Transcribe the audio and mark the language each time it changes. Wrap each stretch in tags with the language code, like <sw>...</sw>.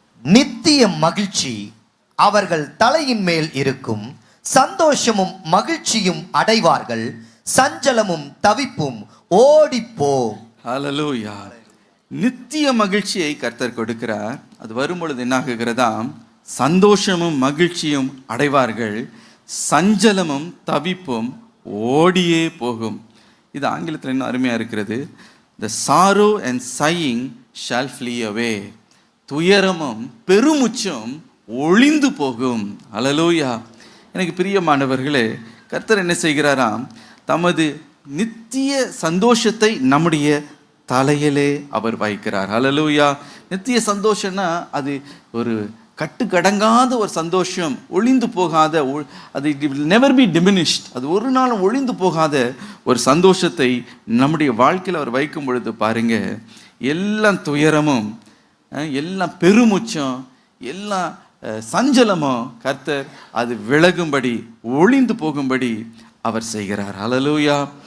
<ta>நித்திய மகிழ்ச்சி அவர்கள் தலையின் மேல் இருக்கும், சந்தோஷமும் மகிழ்ச்சியும் அடைவார்கள், சஞ்சலமும் தவிப்பும் ஓடிப்போ. ஹல்லேலூயா. நித்திய மகிழ்ச்சியை கர்த்தர் கொடுக்கிறார். அது வரும்பொழுது என்ன ஆகுகிறதாம், சந்தோஷமும் மகிழ்ச்சியும் அடைவார்கள், சஞ்சலமும் தவிப்பும் ஓடியே போகும். இது ஆங்கிலத்தில் இன்னும் அருமையாக இருக்கிறது.</ta> <en>The sorrow and sighing shall flee away.</en> <ta>துயரமும் பெருமுச்சும் ஒளிந்து போகும். ஹல்லேலூயா. எனக்கு பிரியமானவர்களே, கர்த்தர் என்ன செய்கிறாராம், தமது நித்திய சந்தோஷத்தை நம்முடைய தலையிலே அவர் வைக்கிறார். ஹல்லேலூயா. நித்திய சந்தோஷம்னா அது ஒரு கட்டுக்கடங்காத ஒரு சந்தோஷம், ஒளிந்து போகாத, அது</ta> <en>it will never be diminished,</en> <ta>அது ஒரு நாளும் ஒளிந்து போகாத ஒரு சந்தோஷத்தை நம்முடைய வாழ்க்கையில் அவர் வைக்கும் பொழுது பாருங்க, எல்லாம் துயரமும் எல்லாம் பெருமுச்சம் எல்லாம் சஞ்சலமும் கர்த்தர் அது விலகும்படி ஒளிந்து போகும்படி அவர் செய்கிறார். ஹல்லேலூயா.</ta>